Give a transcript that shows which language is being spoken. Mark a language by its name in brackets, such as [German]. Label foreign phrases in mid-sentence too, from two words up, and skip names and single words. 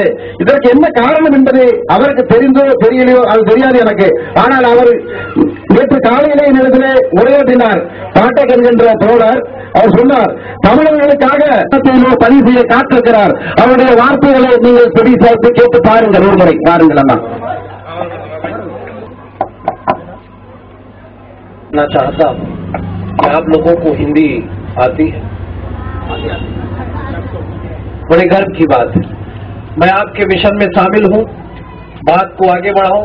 [Tamil] இதற்கு என்ன காரணம் என்பது அவருக்கு தெரிந்தோ தெரியலையோ அது தெரியாது எனக்கு. ஆனால் அவர் நேற்று காலையிலே நிலத்திலே உரையாற்றினார். பாட்டக் என்கின்ற தோழர் அவர் சொன்னார், தமிழர்களுக்காக பதிவு செய்ய காத்திருக்கிறார். அவருடைய வார்த்தைகளை நீங்கள் செவி சாய்த்து கேட்டு பாருங்கள், ஒரு முறை பாருங்கள். அண்ணா [Hindi] मैं चाहता हूं कि आप लोगों को हिंदी आती है, बड़े गर्व की बात है। मैं आपके मिशन में शामिल हूं, बात को आगे बढ़ाऊं।